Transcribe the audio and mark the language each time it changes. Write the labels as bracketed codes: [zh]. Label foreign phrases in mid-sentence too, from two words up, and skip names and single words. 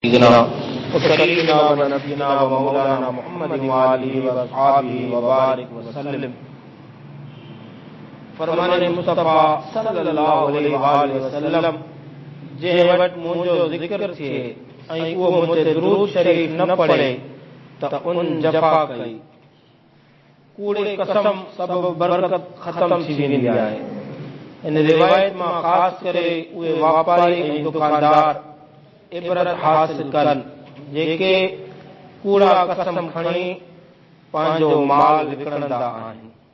[ar] سيدنا وسيدنا ونبينا ومولانا محمد وآله وصحبه وبارك وسلم। [sd] फरमाने मुस्तफा [ar] صلى الله عليه وسلم [sd] जे वट मुंहिंजो ज़िक्र थिए ऐं उहो मुंहिंज ते दुरूद शरीफ न पढ़े त उन जफ़ा कई। कूड़े कसम सबब बरकत ख़त्म थी वेंदी आहे। इन रिवायत मां ख़ासि करे उहे वापारी ऐं दुकानदार इबरत हासिल कनि जेके कूड़ा कसम खणी पंहिंजो माल विकिणंदा आहिनि।